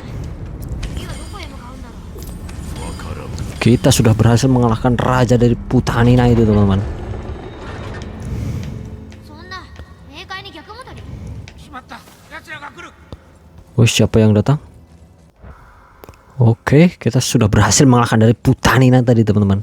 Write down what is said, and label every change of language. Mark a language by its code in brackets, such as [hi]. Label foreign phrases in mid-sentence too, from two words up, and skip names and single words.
[ja] 次はどこへ向かうんだろう。 [id] kita sudah berhasil mengalahkan raja dari Putanina itu, teman-teman. [ja] そんな冥界に逆戻り。しまった、奴らが来る。 [id] Oh, siapa yang datang? Oke, kita sudah berhasil mengalahkan dari Putanina tadi, teman-teman.